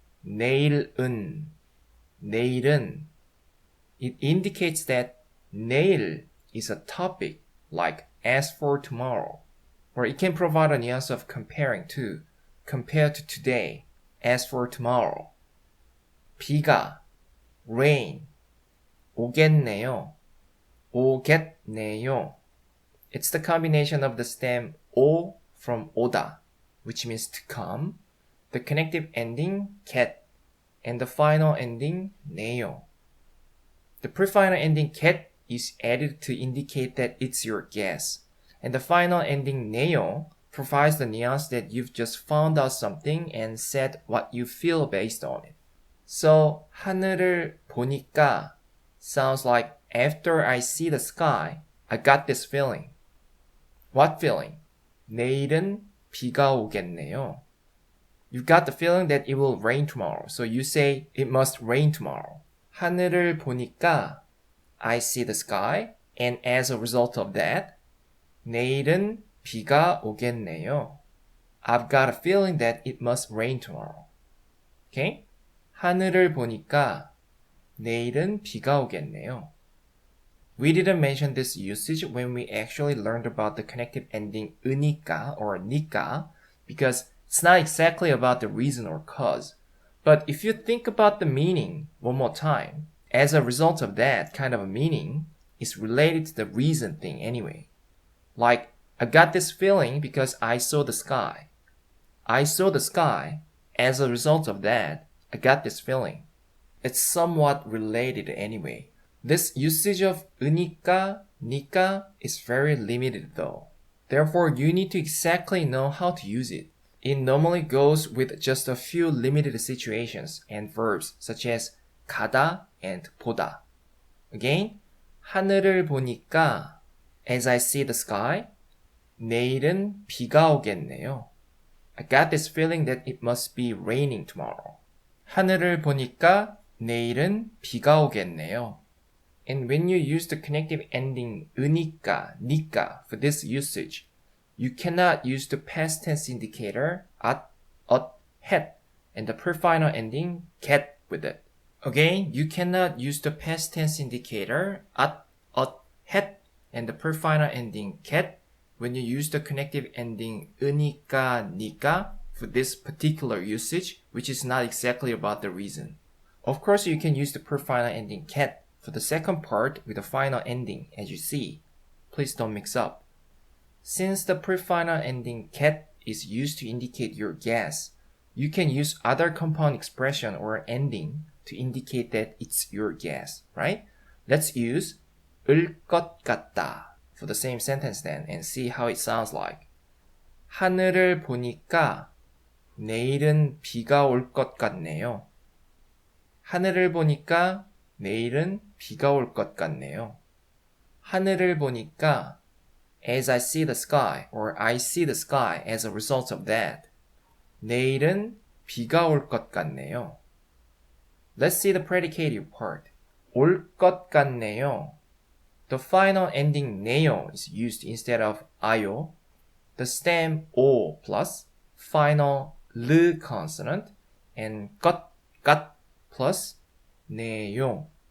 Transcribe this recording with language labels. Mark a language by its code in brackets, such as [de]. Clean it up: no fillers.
[ko] 내일은, 내일은. [en] It indicates that 내일 is a topic like as for tomorrow, or it can provide a nuance of comparing to, compared to today, as for tomorrow. [ko] 비가, rain, 오겠네요, 오겠네요. [en] It's the combination of the stem 오 from 오다, which means to come, the connective ending get, and the final ending 네요. The pre-final ending get is added to indicate that it's your guess, and the final ending 네요 provides the nuance that you've just found out something and said what you feel based on it. So [ko] 하늘을 보니까 [en] sounds like after I see the sky, I got this feeling. What feeling? [ko] 내일은 비가 오겠네요. [en] You've got the feeling that it will rain tomorrow, so you say it must rain tomorrow. [ko] 하늘을 보니까 [en] I see the sky, and as a result of that, [ko] 내일은 비가 오겠네요. [en] I've got a feeling that it must rain tomorrow. Okay? [ko] 하늘을 보니까 내일은 비가 오겠네요. [en] We didn't mention this usage when we actually learned about the connective ending 으니까 or 니까 because it's not exactly about the reason or cause. But if you think about the meaning one more time, as a result of that kind of a meaning, it's related to the reason thing anyway. Like, I got this feeling because I saw the sky. I saw the sky. As a result of that, I got this feeling. It's somewhat related anyway. This usage of 으니까, 니까 is very limited though. Therefore, you need to exactly know how to use it. It normally goes with just a few limited situations and verbs such as 가다 and 보다. Again, [ko] 하늘을 보니까 [en] as I see the sky, [ko] 내일은 비가 오겠네요. [en] I got this feeling that it must be raining tomorrow. [ko] 하늘을 보니까 내일은 비가 오겠네요. [en] And when you use the connective ending 으니까, 니까 for this usage, you cannot use the past tense indicator at, het, and the pre-final ending get with it. Again, you cannot use the past tense indicator at, het, and the pre-final ending get when you use the connective ending 으니까, 니까 for this particular usage, which is not exactly about the reason. Of course, you can use the pre-final ending get for the second part with the final ending, as you see. Please don't mix up. Since the pre-final ending get is used to indicate your guess, you can use other compound expression or ending to indicate that it's your guess, right? Let's use 을 것 같다 for the same sentence then and see how it sounds like. [ko] 하늘을 보니까 내일은 비가 올 것 같네요. 하늘을 보니까 내일은 비가 올 것 같네요. 하늘을 보니까 [en] as I see the sky or I see the sky as a result of that. [ko] 내일은 비가 올 것 같네요. [en] Let's see the predicative part. [ko] 올 것 같네요. [en] The final ending 네요 is used instead of 아요. The stem 오 plus final 르 consonant and 것 plus 네요.